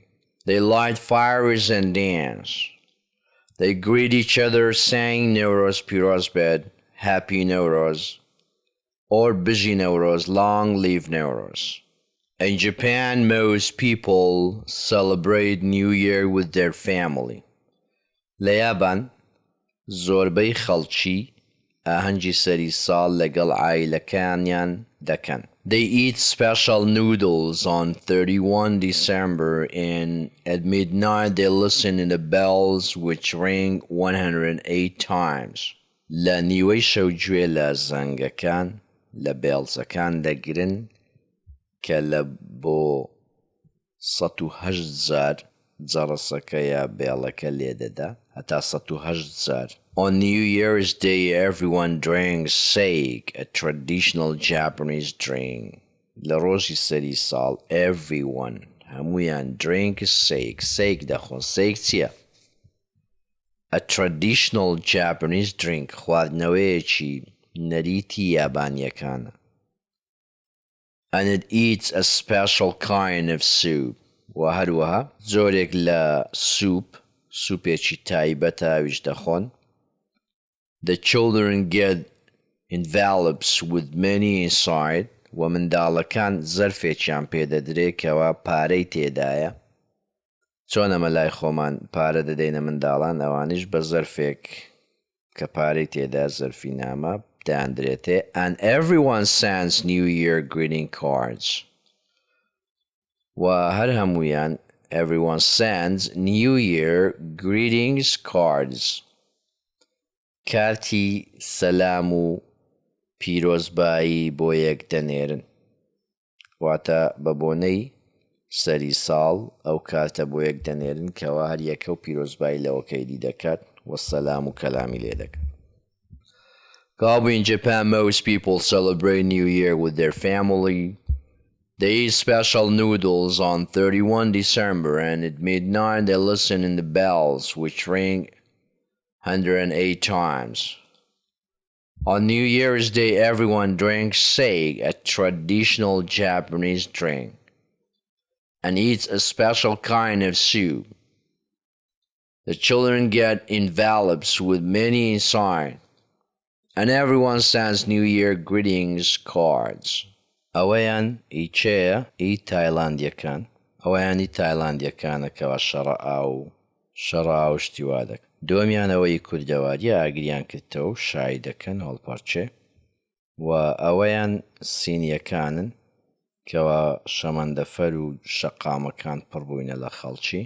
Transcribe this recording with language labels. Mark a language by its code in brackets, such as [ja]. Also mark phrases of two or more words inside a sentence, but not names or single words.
[en] They light fires and dance. They greet each other saying [ku] Nowruz Piroz Bed, [en] Happy Nowruz, or [ku] Biji Nowruz, [en] Long Live Nowruz. In Japan, most people celebrate New Year with their family. [ckb] لە یابان زۆربەی خەڵکی ئاهەنگی سەری ساڵ لەگەڵ عایلەکانیان دەکەن. [en] They eat special noodles on 31 December and at midnight they listen to the bells which ring 108 times. [ckb] لە نیوەی شەوگوێ لە زەنگەکان لە بێڵزەکان دەگرن کە لە بۆ 108,000 جەڕسەکە یا بێڵەکە لێدەدا هەتا 108,000. [en] On New Year's Day, everyone drinks sake, a traditional Japanese drink. [ckb] لە ڕۆژی سەری ساڵ everyone هەمویان [en] drink sake. [ckb] Sake دەخۆن. Sake چییە؟ [en] A traditional Japanese drink. [ckb] خواردنەوەیەکی نەریتی یابانیەکانە. [en] And it eats a special kind of soup. [ckb] و هەروەها زۆرێک لە سوپێکی تایبەتە ئەویش دەخۆن. [en] The children get envelopes with money inside. [ckb] و منداڵەکان زەرفێکیان پێدەدرێت کەوا پارەی تێدایە. چۆن ئەمە لای خۆمان پارە دەدەینە منداڵان، ئەوانیش بە زەرفێک کە پارەی تێدا زەرفی نامە دەیاندرێتێ. [en] And everyone sends New Year greeting cards. [ckb] و هەر هەمویان [en] everyone sends New Year greetings cards. [ckb] کارتی سەلام و پیرۆزبایی بۆ یەک دەنێرن. واتە بە بۆنەی سەری ساڵ ئەو کارتە بۆ یەک دەنێرن کەوا هەر یەکە و پیرۆزبایی لەوەکەیدی دەکات و سەلام و کەلامی لێ دەکات. [en] In Japan, most people celebrate New Year with their family. They eat special noodles on 31 December, and at midnight they listen in the bells, which ring 108 times. On New Year's Day, everyone drinks sake, a traditional Japanese drink, and eats a special kind of soup. The children get envelopes with money inside, and everyone sends New Year greetings cards. [ckb] ئەوەیان ئیچەیە تایلاندیەکان. ئەوەیانی تایلاندیەکانە کەوا شەڕا و شتیوا دەکەن. دووەمیانەوەی کوردەواریە ئاگریان کردەوە و شای دەکەن هەڵپەرچێ. و ئەوەیان سینیەکانن کەوا شەمەندەفەر و شەقامەکان پڕبووینە لە خەڵکی.